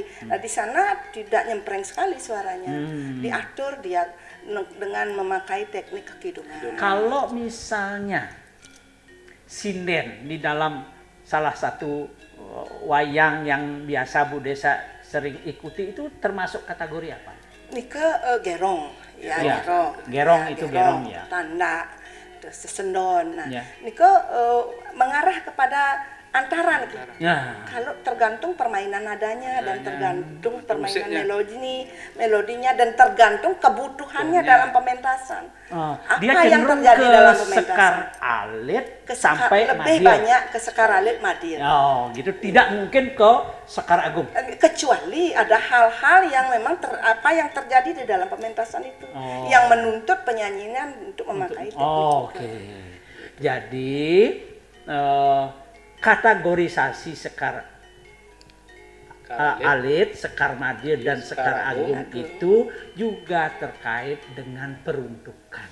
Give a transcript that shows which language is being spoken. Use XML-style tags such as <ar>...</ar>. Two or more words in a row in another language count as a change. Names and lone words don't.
<id>Nah di sana tidak nyempreng sekali suaranya, diatur dia dengan memakai teknik kekidungan. Kalau misalnya sinden di dalam salah satu wayang yang biasa Bu Desa sering ikuti itu termasuk kategori apa? Nika gerong, ya. Gerong itu gerong ya. Tanda, terus sesendon. Nah, Ya. nika mengarah kepada antara nih. Ya. Kalau tergantung permainan nadanya dan tergantung permainan melodinya dan tergantung kebutuhannya dalam pementasan. Dia Apa yang cenderung terjadi ke dalam pementasan? sekar alit sampai lebih Madir. banyak ke sekar alit Madir. Oh, gitu. Tidak mungkin ke Sekar Agung. Kecuali ada hal-hal yang memang apa yang terjadi di dalam pementasan itu yang menuntut penyanyian untuk memakai teknik. Oke. Jadi kategorisasi Sekar alit, Sekar Madir dan Sekar Agung itu juga terkait dengan peruntukan.</id>